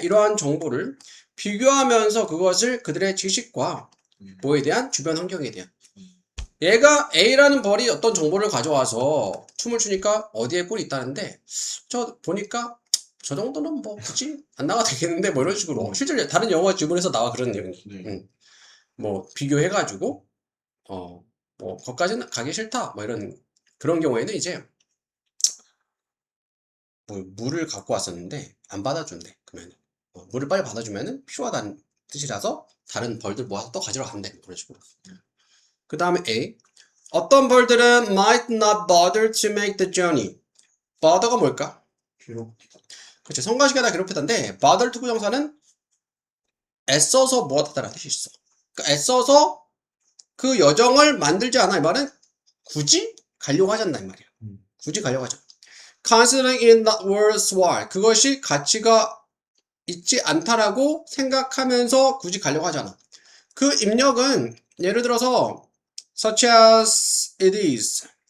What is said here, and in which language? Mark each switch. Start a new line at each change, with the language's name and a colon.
Korean: 이러한 정보를 비교하면서 그것을 그들의 지식과 뭐에 대한 주변 환경에 대한 얘가 A라는 벌이 어떤 정보를 가져와서 춤을 추니까 어디에 꿀이 있다는데 저 보니까 저 정도는 뭐 굳이 안 나가도 되겠는데 뭐 이런 식으로 실제로 다른 영화 주변에서 나와 그런 내용이 뭐 비교해가지고 뭐 거기까지는 가기 싫다 뭐 이런 그런 경우에는 이제 뭐 물을 갖고 왔었는데 안 받아준대. 그러면 물을 빨리 받아주면은 필요하다는 뜻이라서 다른 벌들 모아서 또 가지러 간대. 그런 식으로. 그 다음에 A. 어떤 벌들은
English: might not bother to make the journey.
Korean: bother가 뭘까? 그렇지. 성가시게다 괴롭히던데 bother 투부정사는 애써서 무엇하다라는 뜻이 있어. 그러니까 애써서 그 여정을 만들지 않아. 이 말은 굳이 가려고 하지 않나 이 말이야. 굳이 가려고 하지 않아.
English: Considering it not worthwhile.
Korean: 그것이 가치가 있지 않다라고 생각하면서 굳이 가려고 하지 않아. 그 입력은 예를 들어서
English: such as it is.